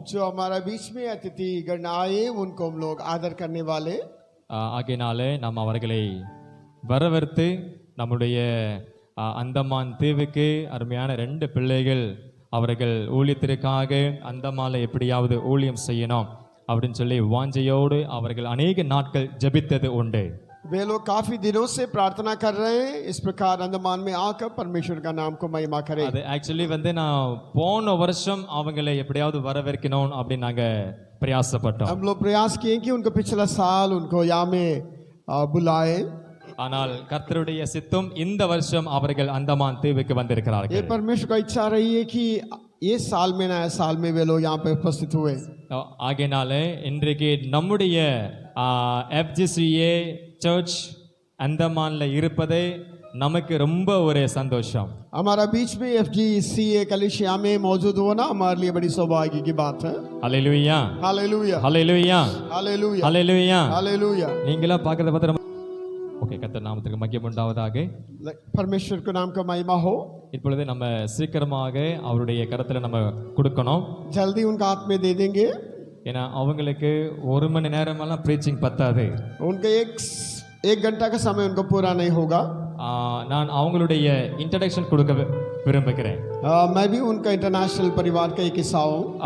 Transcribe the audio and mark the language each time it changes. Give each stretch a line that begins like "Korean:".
Hindi: जो हमारा बीच में अतिथि गण आए उनको हम लोग आदर करने वाले
Tamil: ஆகையினாலே நாம் அவர்களை வரவேற்று நம்முடைய அந்தமான் தீவுக்கு அருமையான 2 பிள்ளைகள் அவர்கள் ஊழியத்திற்காக அந்தமான்ல எப்படியாவது ஊழியம் செய்யணும் அப்படின்னு சொல்லி வாஞ்சையோடு அவர்கள் अनेक நாட்கள் ஜெபித்தது உண்டு.
Hindi: वे लोग काफी दिनों से प्रार्थना कर रहे हैं इस प्रकार अंडमान में आकर परमेश्वर का नाम को महिमा करें.
Tamil: அது एक्चुअली வந்து நான் போன வருஷம் அவங்களை எப்படியாவது வரவேற்கணும் அப்படி நாங்க பிரயாசப்பட்டோம்.
Hindi: हम लोग प्रयास किए कि उनको पिछला साल उनको यहाँ में बुलाए.
Tamil: ஆனால் கர்த்தருடைய சித்தம் இந்த வருஷம் அவர்கள் அந்தமான் தீவுக்கு வந்திருக்கிறார்கள்.
Hindi: ये परमेश्वर का इच्छा रही है कि ये साल में नया साल में वे लोग यहाँ पे उपस्थित हुए.
Tamil: ஆகையினாலே இன்றைக்கு நம்முடைய FGCA சர்ச் அந்தமான்ல இருப்பதே நமக்கு ரொம்ப ஒரு சந்தோஷம்.
Hindi: हमारा बीच में FGCA कलिसिया में मौजूद होना हमारे लिए बड़ी सौभाग्य की बात है. Hallelujah hallelujah hallelujah hallelujah hallelujah hallelujah.
Tamil: நீங்களா பார்க்கறத பார்த்தா ஓகே கர்த்தர் நாமத்துக்கு மகிமை உண்டாவதாக.
Hindi: परमेश्वर के नाम का महिमा हो.
Tamil: இப்பொழுது நம்ம சீக்கிரமாக அவருடைய கரத்துல நம்ம கொடுக்கணும்.
Hindi: जल्दी उनका हाथ में दे देंगे.
Tamil: ஏன்னா அவங்களுக்கு 1 மணி நேரமெல்லாம் ப்ரீச்சிங் பத்தாது.
Hindi: उनका एक घंटा का समय उनको पूरा नहीं होगा.
Tamil: நான் அவங்களுடைய இன்ட்ரோடக்ஷன் கொடுக்க விரும்புகிறேன்.
Hindi: मैं भी उनका इंटरनेशनल परिवार का एक हिस्सा हूँ.